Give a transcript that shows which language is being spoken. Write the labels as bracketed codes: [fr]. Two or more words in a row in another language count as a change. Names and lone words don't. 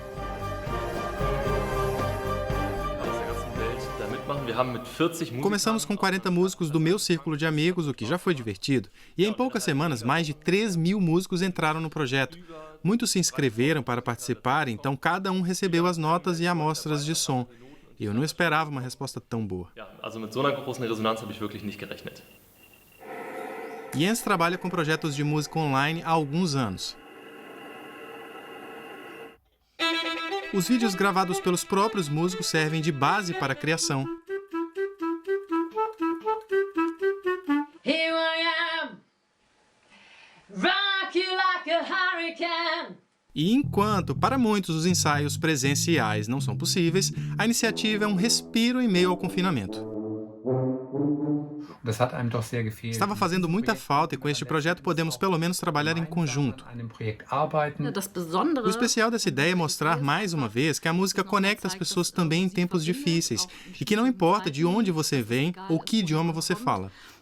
[pt] Começamos com 40 músicos do meu círculo de amigos, o que já foi divertido. E em poucas semanas, mais de 3.000 músicos entraram no projeto. Muitos se inscreveram para participar, então cada um recebeu as notas e amostras de som. Eu não esperava uma resposta tão boa. [de] Ja, also mit so einer großen Resonanz habe ich wirklich nicht gerechnet. [pt] Jens trabalha com projetos de música online há alguns anos. Os vídeos gravados pelos próprios músicos servem de base para a criação. [en] Here I am, rock you like a hurricane. [pt] E enquanto, para muitos, os ensaios presenciais não são possíveis, a iniciativa é um respiro em meio ao confinamento. Estava fazendo muita falta e com este projeto podemos pelo menos trabalhar em conjunto. O especial dessa ideia é mostrar mais uma vez que a música conecta as pessoas também em tempos difíceis e que não importa de onde você vem ou que idioma você fala.